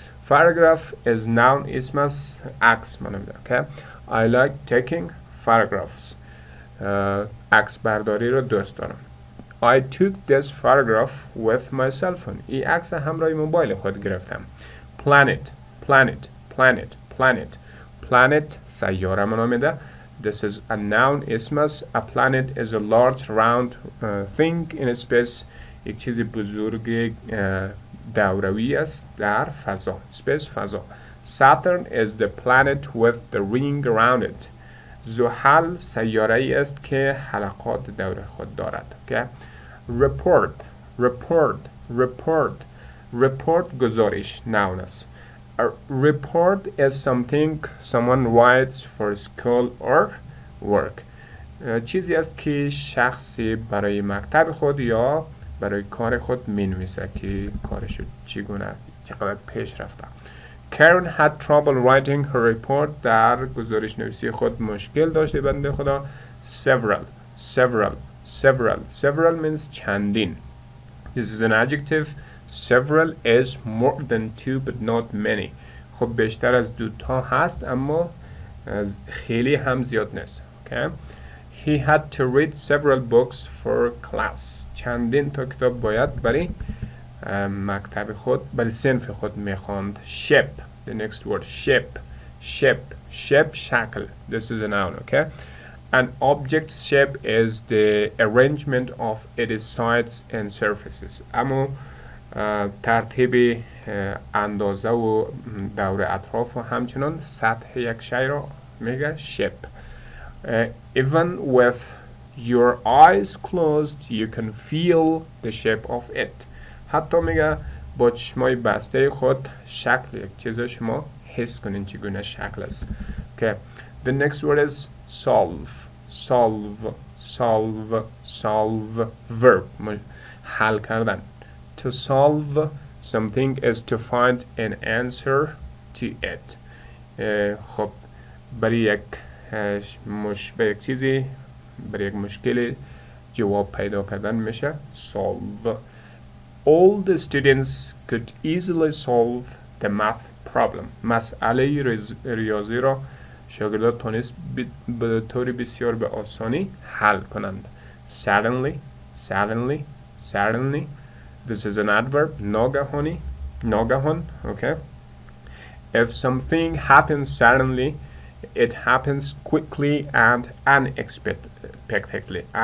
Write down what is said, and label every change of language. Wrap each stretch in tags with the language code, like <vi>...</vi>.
<en>photograph is noun</en> <fa>اسم است، عکس منظور.</fa> <en>okay? I like taking photographs.</en> <fa>عکس برداری رو دوست دارم.</fa> <en>I took this photograph with my cell phone.</en> <fa>این عکس همراه موبایل خود گرفتم.</fa> <en>planet planet planet planet planet</en> <fa>سیاره منو میده.</fa> <en>This is a noun</en> <fa>اسم است.</fa> <en>A planet is a large round thing in space.</en> <fa>یک چیز بزرگ دوروی است در فضا. space فضا.</fa> <en>Saturn is the planet with the ring around it.</en> <fa>زحل سیاره ای است که حلقات دور خود دارد.</fa> <en>okay? report report report report گزارش noun است. A report is something someone writes for school or work.</en> <fa>چیزی است که شخصی برای مکتب خود یا برای کار خود مینویسه که کارش چگونه چقدر پیش رفته.</fa> <en>Karen had trouble writing her report.</en> <fa>در گزارش نویسی خود مشکل داشته بنده خدا.</fa> <en>several several several several means چندین. This is an adjective. several is more than two but not many.</en> <fa>خب بیشتر از دو تا هست اما خیلی هم زیاد نیست.</fa> <en>okay? He had to read several books for class.</en> <fa>چندین تا کتاب باید برای مکتب خود برای صنف خود میخواند.</fa> <en>shape. The next word shape shape shape شکل. This is a noun. okay? An object's shape is the arrangement of its sides and surfaces.</en> <fa>اما ترتیب اندازه و دور اطراف و همچنان سطح یک شی را میگه shape.</fa> <en>Even with your eyes closed you can feel the shape of it.</en> <fa>حتی میگه با چشمای بسته خود شکل یک چیز شما حس کنین چگونه شکل است.</fa> <en>okay. The next word is solve solve solve solve verb</en> <fa>حل کردن.</fa> <en>To solve something is to find an answer to it.</en> <fa>خب برای یک چیزی برای یک مشکل جواب پیدا کردن میشه solve.</fa> <en>All the students could easily solve the math problem.</en> <fa>مسئله ریاضی را شاگردان تونست به طور بسیار به آسانی حل کنند.</fa> <en>Suddenly suddenly suddenly. This is an adverb.</en> <fa>ناگهانی ناگهان.</fa> <en>okay? If something happens suddenly it happens quickly and unexpectedly.</en>